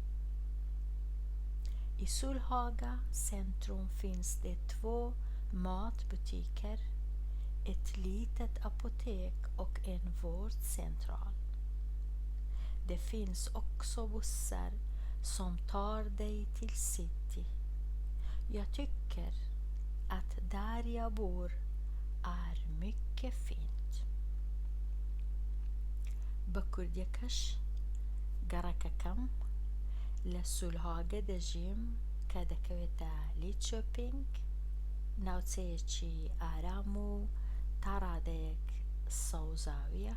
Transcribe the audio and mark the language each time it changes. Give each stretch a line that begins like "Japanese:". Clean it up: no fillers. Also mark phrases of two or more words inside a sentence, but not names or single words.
Swedish: I Solhaga centrum finns det 2 matbutiker, ett litet apotek och en vårdcentral. Det finns också bussar som tar dig till city. Jag tycker att där jag bor är mycket fint.
Central Kurdish: بەکوردیەکەش گەڕەکەکەم لە سولهاگە دەژیم کە دەکەوێتە لیدشۆپینگ، ناوچەیەکی ئارام و تا ڕادەیەک سەوزاویە.